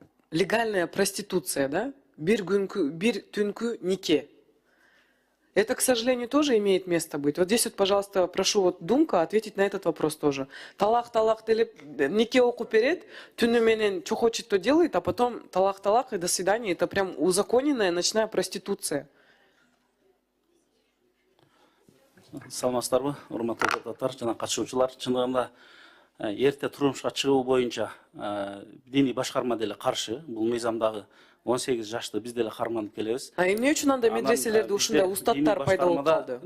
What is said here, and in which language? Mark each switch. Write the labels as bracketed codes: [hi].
[ru] Легальная проституция, да? [ky] Bir түнкү нике. [ru] Это, к сожалению, тоже имеет место быть. Вот здесь вот, пожалуйста, прошу вот Думка ответить на этот вопрос тоже. [ky] Талак делеп, нике окуп берет, түнү менен [ru] что хочет, то делает, а потом талак и до свидания. Это прям узаконенная ночная проституция. [ky] Саламатсыздарбы, урматтуу депутаттар жана катышуучулар. Чындыгында эрте турмушка чыгуу боюнча диний башкарма деле каршы. Бул мыйзамдагы 18 жашты биз деле карманып келебиз. Эмне үчүн анда медреселерде ушундай устаттар пайда болуп калды?